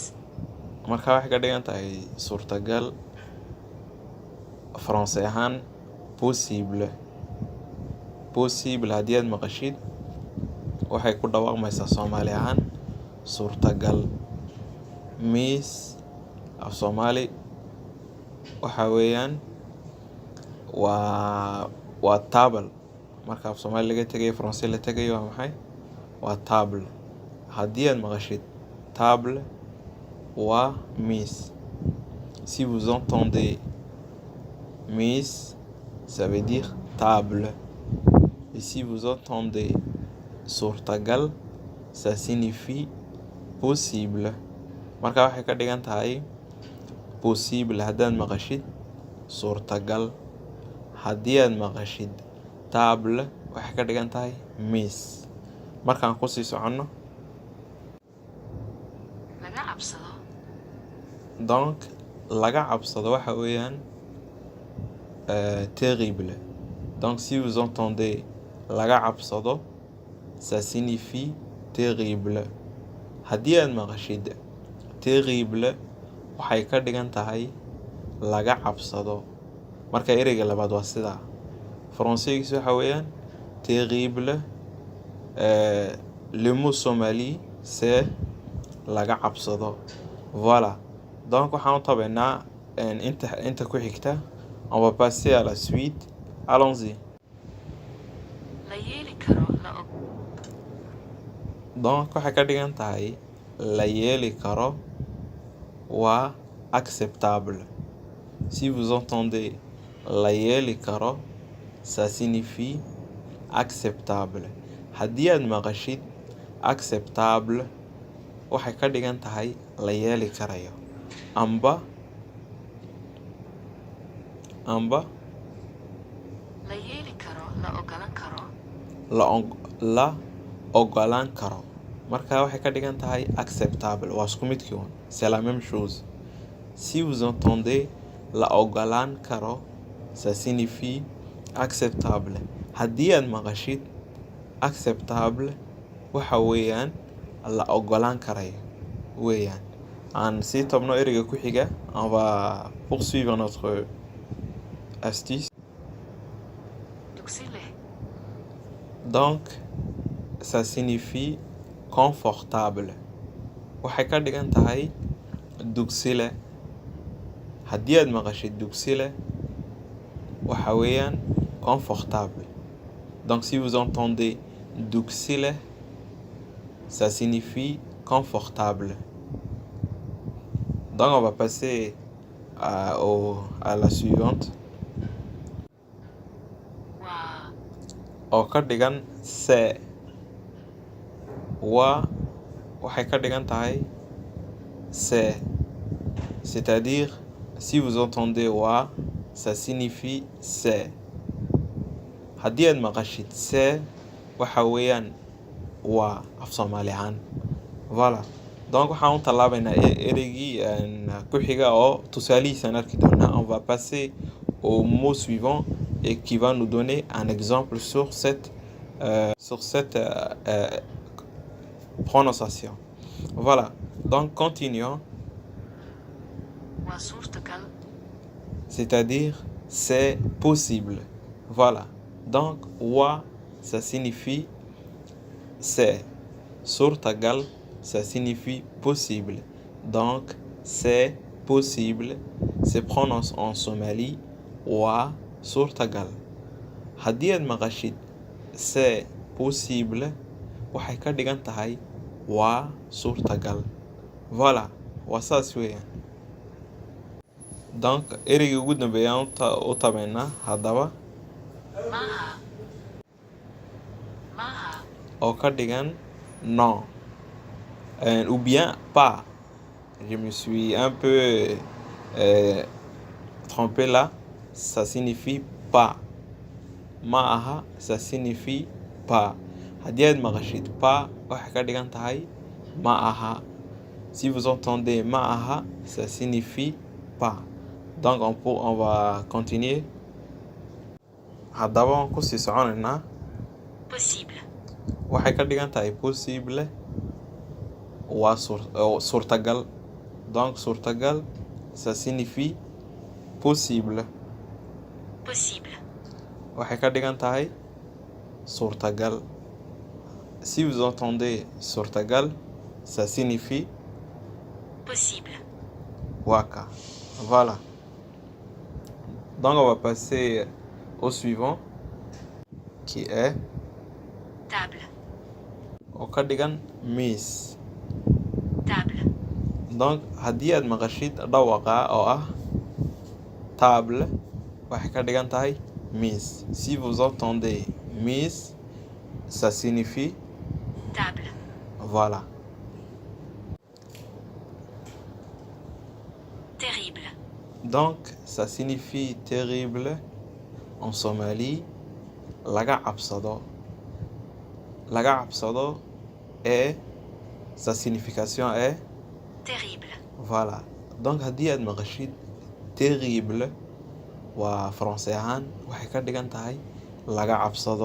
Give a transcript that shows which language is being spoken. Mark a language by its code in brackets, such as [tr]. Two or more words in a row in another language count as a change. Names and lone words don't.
[so] marka waxay ka dhigan tahay suurtagal Faransi ahaan possible haddii aad maqashid waxay ku dhawaaqmaysaa Soomaali ahaan suurtagal miis af Soomaali waxa weeyaan waa table marka af Soomaali laga tagayo Faransi la tagayo waa maxay waa table haddii aad maqashid table waa miis [fr] si vous entendez miis ça veut dire table et si vous entendez suurtagal ça signifie possible [so] marka waxay ka dhigan tahay possible haddaad maqashid suurtagal haddii aad maqashid table waxay ka dhigan tahay miis markaan ku sii soconno laga cabsado donc laga cabsado waxa weeyaan terrible [fr] donc si vous entendez [so] laga cabsado [fr] ça signifie terrible [so] haddii aad maqashid terrible waxay ka dhigan tahay laga cabsado marka ereyga labaad waa sidaa Faransiigiisa waxa weeyaan terrible [fr] le mot somali c'est [so] laga cabsado [fr] voilà donc [so] waxaan u tabaynaa inta ku xigta [fr] on va passer à la suite allons-y [so] la yeeli karo la og donc waxay ka dhigan tahay la yeeli karo waa acceptable [fr] si vous entendez [so] la yeeli karo [fr] ça signifie acceptable [so] haddii aad maqashid acceptable waxay ka dhigan tahay la yeeli karayo amba la yeeli karo la ogolan karo la ogolaan karo marka waxay ka dhigan tahay acceptable waa isku midkii [fr] un c'est la même chose si vous entendez [so] la ogolaan karo [fr] ça signifie acceptable [so] haddii aad maqashid acceptable waxa weeyaan la ogolaan karayo weeyaan aan sii tabno ereyga ku xiga [fr] on va poursuivre notre astuce [so] dugsi leh [fr] donc ça signifie confortable [so] waxay ka dhigan tahay dugsi leh haddii aad maqashid dugsi leh waxa weeyaan [fr] confortable donc si vous entendez [so] dugsi leh [fr] ça signifie confortable donc on va passer à la suivante [so] waa oo ka dhigan c'est waxay ka dhigan tahay [fr] c'est-à-dire si vous entendez ça signifie c'est [so] haddii aad maqashid c'est waxa weeyaan waa af Soomaali ahaan [fr] voilà donc [so] waxaan u tallaabaynaa ereygii ku xiga oo tusaalihiisaan arki doonaa [fr] on va passer au mot suivant et qui va nous donner un exemple sur cette prononciation voilà donc continuons [so] waa suurtagal [fr] c'est-à-dire c'est possible voilà donc ça signifie c'est suurtagal ça signifie possible donc c'est possible se prononce en somali [so] suurtagal haddii aad maqashid [fr] c'est possible [so] waxay ka dhigan tahay suurtagal voilà waa saas weeyaan donc ereyga ugu dambeeyaan u tabaynaa haddaba maaha oo ka dhigan [fr] non Ou bien pas. Je me suis un peu trompé là. Ça signifie pas. Maaha, ça signifie pas. [so] Hadiad magashid pas, waxay ka dhigan tahay maaha. [fr] Si vous entendez maaha, ça signifie pas. Donc on va continuer. [so] Haddaba waan ku sii soconaynaa. [fr] Possible. [so] Waxay ka dhigan tahay possible waa suurtagal. [fr] Donc suurtagal, ça signifie possible. Possible. [so] Waxay ka dhigan tahay suurtagal. [fr] Si vous entendez suurtagal, ça signifie possible. waka. Voilà. Donc on va passer au suivant qui est table. [so] oo ka dhigan miis. [fr] Table. [so] Donc haddii aad maqashid dhawaqa oo ah table, waxay ka dhigan tahay miis. [fr] Si vous entendez miis, ça signifie table. voilà. Terrible. Donc ça signifie terrible en Somalie. [so] Laga cabsado. Laga cabsado [fr] et sa signification est terrible. voilà. [so] Donc haddii aad maqashid terrible waa français ahaan waxay ka dhigan tahay laga cabsado.